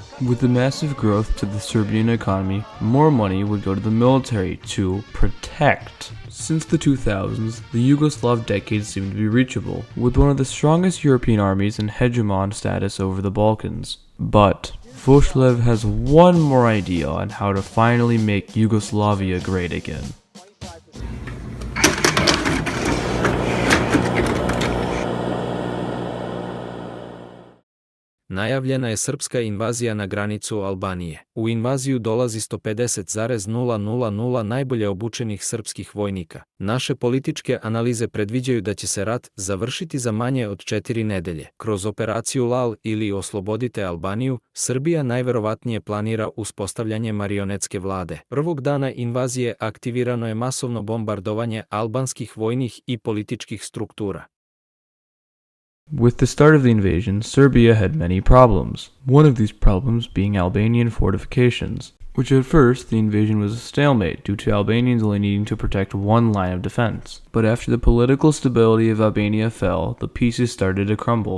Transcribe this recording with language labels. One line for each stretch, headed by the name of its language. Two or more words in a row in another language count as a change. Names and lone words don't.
English: With the massive growth to the Serbian economy, more money would go to the military to protect. Since the 2000s, the Yugoslav decade seemed to be reachable, with one of the strongest European armies in hegemon status over the Balkans. But Vučić has one more idea on how to finally make Yugoslavia great again.
Serbian: Najavljena je srpska invazija na granicu Albanije. U invaziju dolazi 150,000 najbolje obučenih srpskih vojnika. Naše političke analize predviđaju da će se rat završiti za manje od 4 nedelje. Kroz operaciju LAL ili Oslobodite Albaniju, Srbija najverovatnije planira uspostavljanje marionetske vlade. Prvog dana invazije aktivirano je masovno bombardovanje albanskih vojnih i političkih struktura.
English: With the start of the invasion, Serbia had many problems, one of these problems being Albanian fortifications, which at first the invasion was a stalemate due to Albanians only needing to protect one line of defense. But after the political stability of Albania fell, the pieces started to crumble.